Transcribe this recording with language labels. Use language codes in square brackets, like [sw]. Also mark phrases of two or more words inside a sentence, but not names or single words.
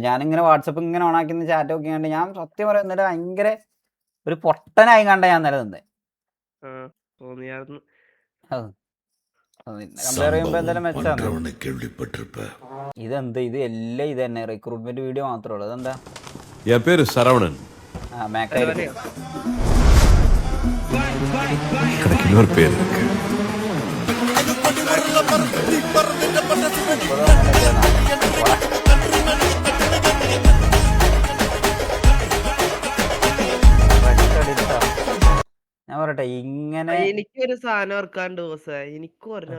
[ml] ഞാനിങ്ങനെ വാട്സപ്പ് ഇങ്ങനെ ഓണാക്കുന്ന ചാറ്റ് ഒക്കെ കണ്ട് ഞാൻ സത്യം പറയാം ഇന്നലെ ഭയങ്കര ഒരു പൊട്ടനായി കണ്ട ഞാൻ ഇന്നലെ നിന്ന്. കമ്പയർ ചെയ്യുമ്പോ എന്തായാലും മെച്ചാണ്. ഇതെന്താ ഇത് എല്ലാം ഇത് തന്നെ [en] recruitment video [ml] മാത്രമേ ഉള്ളൂ. ഇതെന്താ [ta] என் பேரு சரவணன். எனக்கு இன்னொரு பேர் இருக்கு. [ml] ഞാൻ പറയട്ടെ ഇങ്ങനെ എനിക്കൊരു സാധനം ഓർക്കാണ്ട് എനിക്കും